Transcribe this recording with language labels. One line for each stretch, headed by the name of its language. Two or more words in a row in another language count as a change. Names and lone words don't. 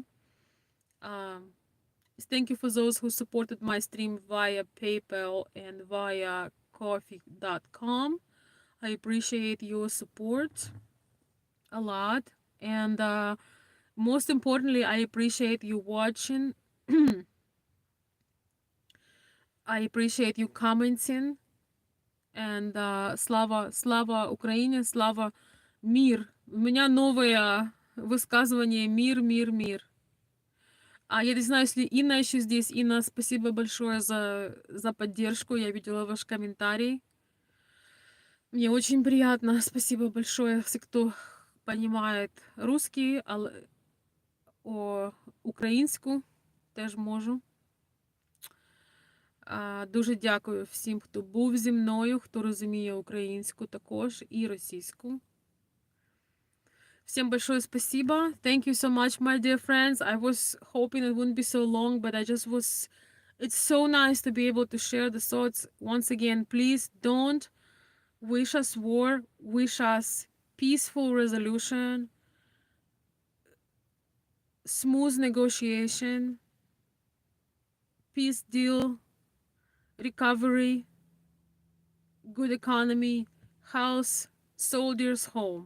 English: Um, Thank you for those who supported my stream via PayPal and via coffee.com. I appreciate your support a lot. And most importantly, I appreciate you watching. I appreciate you commenting.
Russian: And слава Украине, слава мир. У меня новое высказывание мир, мир, мир. Я не знаю, если Инна еще здесь. Инна, спасибо большое за поддержку. Я видела ваш комментарий. Мне очень приятно. Спасибо большое. Все, кто понимает русский,
Ukrainian: українську теж можу. Дуже дякую всім, хто був зі мною, хто розуміє українську також і російську.
Russian: Всем большое спасибо.
English: Thank you so much, my dear friends. I was hoping it wouldn't be so long, but it's so nice to be able to share the thoughts. Once again, please don't wish us war, wish us peaceful resolution, smooth negotiation, peace deal, recovery, good economy, house, soldiers home.